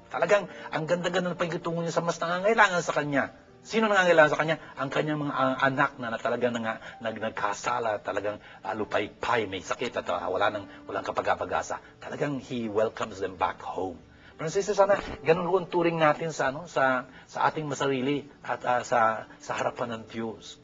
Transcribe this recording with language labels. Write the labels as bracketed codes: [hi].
[tl] Talagang, ang ganda-ganda na pakitungo niya sa mas nangangailangan sa Kanya. Sino nangangailangan sa Kanya? Ang Kanyang mga anak na talagang nagkasala, talagang lupay-pay, may sakit at walang kapag-apag-asa. Talagang [en] He welcomes them back home. [tl] Francis, sana ganun ang turing natin sa ating masarili at sa harapan ng Diyos.